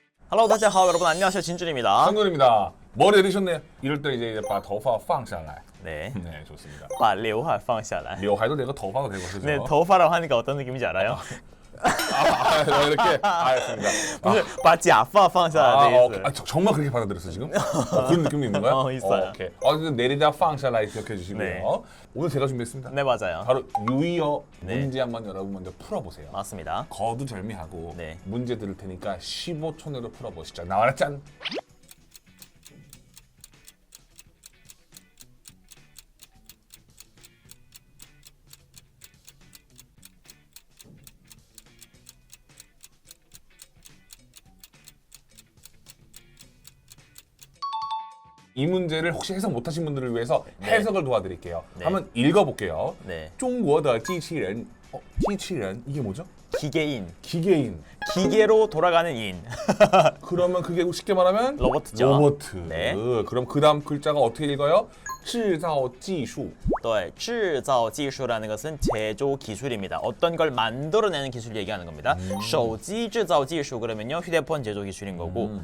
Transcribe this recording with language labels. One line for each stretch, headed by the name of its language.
English: Hello，
Chinese: 大家好，
Korean: 여러분 안녕하세요， 진준입니다. 상근입니다. 머리 내리셨네요. 이럴 때 이제
Chinese: 把头发放下来.
Korean: 네, 네, 좋습니다.
Chinese: 把刘海放下来.
Korean: 刘海도 되고 头发도 되고 그죠? 네, 头发라고 하니까 어떤 느낌인지 알아요? 이렇게 알겠습니다.
Chinese: 不是把假发放下来的意思.
Korean: 정말 그렇게 받아들였어 지금? 그런 느낌도 있는 거야? 있어요. 오케이. 내리다
Chinese: 放下来
Korean: 기억해 주시고요. 네. 오늘 제가 준비했습니다. 네, 맞아요. 바로 유의어 네. 문제 한번 여러분 먼저 풀어보세요. 맞습니다. 거두절미하고 네. 문제 들을 테니까 15초 내로 풀어보시죠. 나와라 짠! 이 문제를 혹시 해석 못하신 분들을 위해서 해석을 도와드릴게요. 네. 한번 읽어볼게요. 네.
Chinese: 中国的机器人, 机器人
Korean: 이게 뭐죠? 기계인, 기계인. 기계로 돌아가는 인. 그러면 그게 쉽게 말하면 로봇이죠. 로봇. 네. 그럼 그 다음 글자가 어떻게 읽어요?
Chinese: 制造技术.
Korean: 네, 制造技术라는 것은 제조 기술입니다. 어떤 걸 만들어내는 기술 얘기하는 겁니다. 手机制造技术 그러면요 휴대폰 제조 기술인 거고.